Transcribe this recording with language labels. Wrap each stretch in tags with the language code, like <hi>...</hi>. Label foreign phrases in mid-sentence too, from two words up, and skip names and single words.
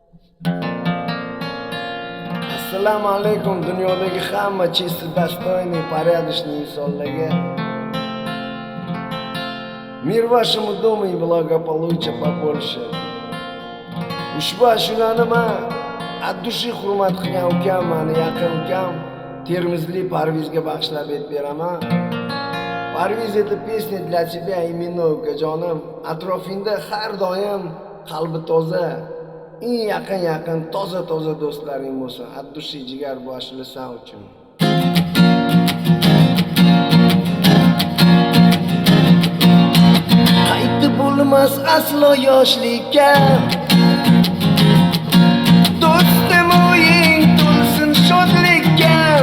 <uz>Assalomu alaykum dunyodagi hamma</uz> <ru>чисто достойный, порядочный</ru> <uz>insonlarga.</uz> <ru>Мир вашему дому и благополучия побольше.</ru> <uz>Ushbu ashulani men</uz> <ru>от души</ru> <uz>hurmat qilgan ukam, meni yaqin ukam Termizlik Parvizga bag'ishlab beraman. Parviz,</uz> <ru>это песня для тебя именно,</ru> <uz>ukajonim. Atrofingda har doim qalbi toza, eng yaqin toza do'stlaring bo'lsin.</uz> <ru>От души</ru> <uz>jigar bu ashula sen uchun. Qaytib bo'lmas aslo yoshlikka. Do'stim o'ying to'lsin shodlikka.</uz>